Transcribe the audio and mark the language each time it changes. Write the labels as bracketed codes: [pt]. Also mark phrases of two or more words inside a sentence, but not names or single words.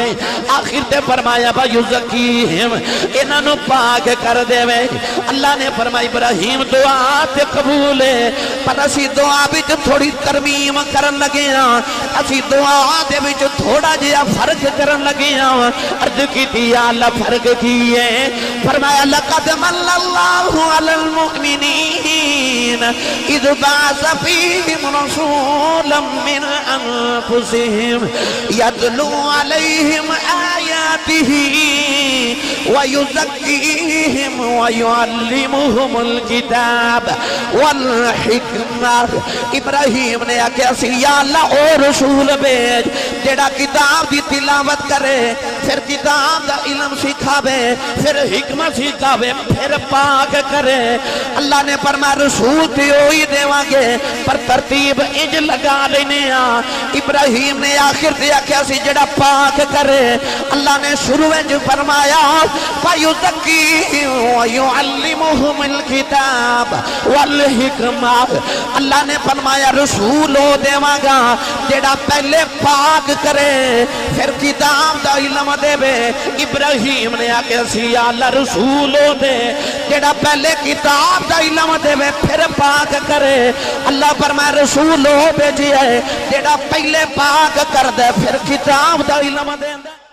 [pa] آخر تے فرمایا یزکیہم، انہاں نوں پاک کر دیوے. اللہ نے فرمایا ابراہیم دعا تے قبول ہے، پر اسیں دعا وچ تھوڑی ترمیم کرن لگے ہاں، اسیں دعا دے وچ تھوڑا جیہا فرق کرن لگے ہاں. عرض کی اللہ فرق کی ہے? [ar] فرمایا لقد منّ الله على المؤمنين إذ بعث فيهم رسولا من أنفسهم يتلو عليهم آياته ويزكيهم ويعلمهم الكتاب والحكمة. [pa] ابراہیم نے آکھیا سی یا اللہ اوہ رسول بھیج جیہڑا کتاب دی تلاوت کرے، فیر کتاب دا علم سکھاوے، فیر حکمت سکھاوے، فیر پاک کرے. اللہ نے فرمایا رسول تے ہی دیواں گے، پر ترتیب اینج لگا لینے آ. ابراہیم نے آخر تے آکھیا سی جیہڑا پاک کرے. اللہ نے شروع میں فرمایا [ar] فيزكيهم ويعلمهم الكتاب والحكمة. [pa] اللہ نے فرمایا رسول ہو دیواں گا جیہڑا پہلے پاک کرے، فیر کتاب دا علم دیوے. ابراہیم نے آکھیا سی یا اللہ رسول ہو دے جیہڑا پہلے کتاب دا علم دیوے، فیر پاک کرے. اللہ فرمایا رسول ہو بھیجیا جیہڑا پہلے پاک کر دے، فیر کتاب دا علم دیندا.